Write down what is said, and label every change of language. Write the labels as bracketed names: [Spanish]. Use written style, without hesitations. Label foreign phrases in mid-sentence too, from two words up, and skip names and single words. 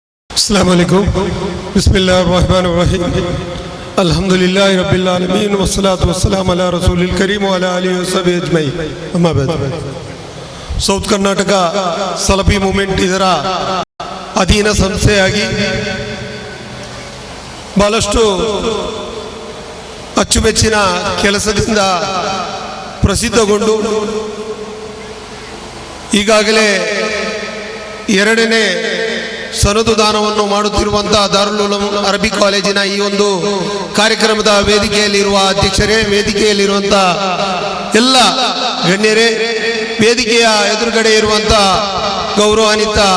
[Arabic] السلام عليكم بسم الله الرحمن الرحيم الحمد لله رب العالمين والصلاة والسلام على الرسول الكريم وعلى آله وصحبه أجمعين أما بعد [Kannada] ಸೌತ್ ಕರ್ನಾಟಕ ಸಲಫಿ ಮೂವ್ಮೆಂಟ್ ಇದರ ಅಧೀನ ಸಂಸ್ಥೆಯಾಗಿ ಬಹಳಷ್ಟು ಅಚ್ಚುಮೆಚ್ಚಿನ ಕೆಲಸದಿಂದ ಪ್ರಸಿದ್ಧಗೊಂಡು ಈಗಾಗಲೇ ಎರಡನೇ ಸನದು ದಾನವನ್ನು ಮಾಡುತ್ತಿರುವಂತಹ ದಾರುಲ್ ಉಲೂಮ್ ಅರಬಿ ಕಾಲೇಜಿನ ಈ ಒಂದು ಕಾರ್ಯಕ್ರಮದ ವೇದಿಕೆಯಲ್ಲಿರುವ ಅಧ್ಯಕ್ಷರೇ, ವೇದಿಕೆಯಲ್ಲಿರುವಂತಹ ಎಲ್ಲ ಗಣ್ಯರೇ, ವೇದಿಕೆಯ ಎದುರುಗಡೆ ಇರುವಂತಹ ಗೌರವಾನ್ವಿತ